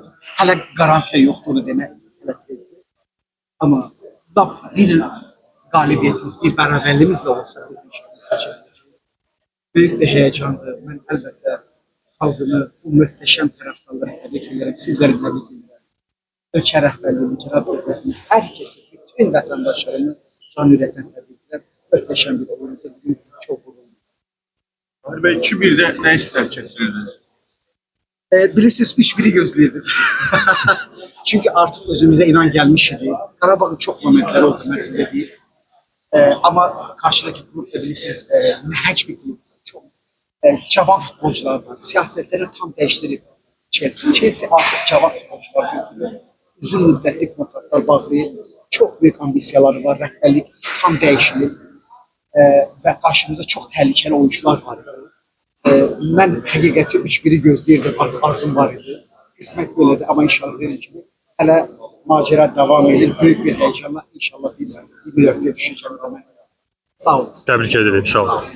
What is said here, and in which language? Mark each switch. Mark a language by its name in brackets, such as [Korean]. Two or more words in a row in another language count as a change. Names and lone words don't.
[Azerbaijani] Hələ garantiya yoxdur, onu demək hələ tezdir. Amma bir qalibiyyətimiz, bir bərabərliyimiz də olsa biz inşallah böyük bir heyecandır. Mən əlbəttə xalqımı, bu möhtəşəm tərəfdarları təbrik edirəm, sizləri təbrik edirəm. Ölkə rəhbərliyini, cənab prezidentini, hər kəsi, bütün vətəndaşlarımı can ürəkdən təbrik edirəm. Möhtəşəm bir oyundur, bugün çox uğurluyuz. [Turkish] Fahri Bey 2-1'de ne ister kesirdiniz? [Azerbaijani] Bilirsiniz 3-1'i gözləyirdim. Çünkü [Turkish] artık özümüze inan gelmiş idi. Qarabağın çok momentleri oldu, ben size diyeyim. Ama karşıdaki kulüp da bilirsiniz nəhəng bir kulüp. Çok cavan futbolcular var. Siyasetleri tam değiştirip Chelsea. Chelsea artık cavan futbolcular götürüyor. Uzun müddetli kontratlar bağlayıp çok büyük ambisiyaları var. Rəhbərlik tam değişilip ve karşımızda çok tehlikeli oyuncular var. [Azerbaijani] Mən həqiqəti 3-1'i gözləyirdim. Artıq arzum var idi. Qismət belədir ama inşallah [Turkish] dediğim gibi [Azerbaijani] hələ macera devam edir. [Turkish] Büyük bir heyecanla inşallah biz 24'e düşeceğimiz zaman. [Azerbaijani] Sağ olun. [Turkish] Tebrik ederim. Sağ olun.